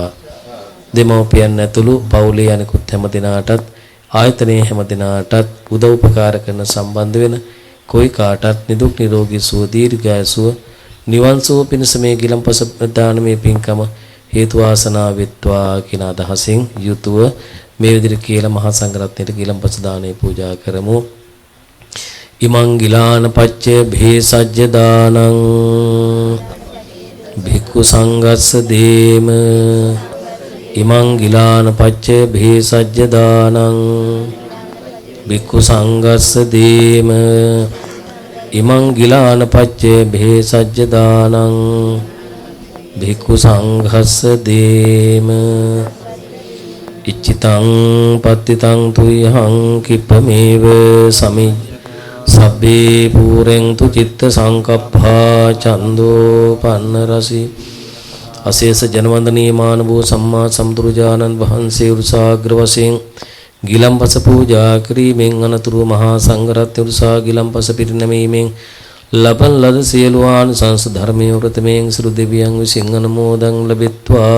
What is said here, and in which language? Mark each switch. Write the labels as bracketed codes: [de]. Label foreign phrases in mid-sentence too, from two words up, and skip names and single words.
[si] දෙමව්පියන් ඇතුළු පවුලේ අනිකුත් හැම දිනාටත් ආයතනයේ හැම දිනාටත් උදව් උපකාර කරන සම්බන්ධ වෙන කොයි කාටත් නිදුක් නිරෝගී සුව දීර්ඝායුෂ නිවන් සුව පිණිස මේ ගිලම්පස දානමේ පින්කම හේතු වාසනා වෙත්වා කියන අදහසින් යුතුව මේ විදිහට කියලා මහා සංඝරත්නයට ගිලම්පස දාණය පූජා කරමු. [pi] ඉමං ගිලාන පච්චේ භේසජ්ජ දානං භික්ඛු සංඝස්ස දේම. ඉමං ගිලාන පච්චේ භේසජ්ජ දානං භික්ඛු සංඝස්ස දේම. ඉමං ගිලාන පච්චේ භේසජ්ජ දානං භික්ඛු සංඝස්ස දේම. ඉච්ඡිතං පත්තිතං තුයහං කිප්පමේව සමි සබ්බේ පූරෙන් තු චිත්ත සංකප්පා චන්தோ පන්න රසි. [si] අශේෂ ජනවන්දනීය මානවෝ සම්මා සම්බුදුරජාණන් වහන්සේ උරුසාග්‍ර වශයෙන් ගිලම්පස පූජා කිරීමෙන් අනතුරු මහා සංඝරත්නය උරුසා ගිලම්පස පිරිනැමීමෙන් ලබන ලද සියලු ආනිසංස ධර්මයේ ප්‍රථමයෙන් සිළු දෙවියන් විසින් අනුමෝදන් ලැබෙත්වා.